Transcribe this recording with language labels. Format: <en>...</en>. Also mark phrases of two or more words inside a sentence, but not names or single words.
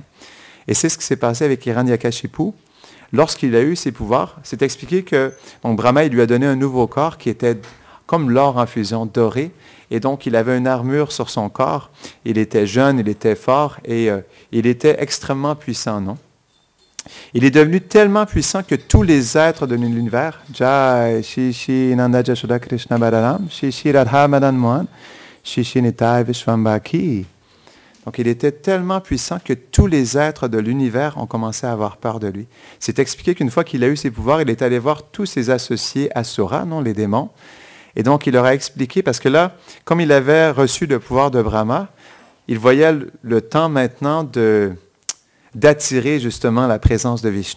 <fr>Et c'est ce qui s'est passé avec Hiranyakashipu. Lorsqu'il a eu ces pouvoirs, c'est expliqué que donc Brahma, il lui a donné un nouveau corps qui était comme l'or en fusion, doré, et donc il avait une armure sur son corps. Il était jeune, il était fort, et il était extrêmement puissant, non? Il est devenu tellement puissant que tous les êtres de l'univers,</fr> <hi>जय, श्री</hi> <fr>Nanda Jashoda Krishna Balaram, Shri Radha Madan Mohan, Shri Nitai Vishwambaki. Donc il était tellement puissant que tous les êtres de l'univers ont commencé à avoir peur de lui. C'est expliqué qu'une fois qu'il a eu ses pouvoirs, il est allé voir tous ses associés Asura, non, les démons. Et donc il leur a expliqué, parce que là, comme il avait reçu le pouvoir de Brahma, il voyait le temps maintenant d'attirer justement la présence de Vishnu.</fr>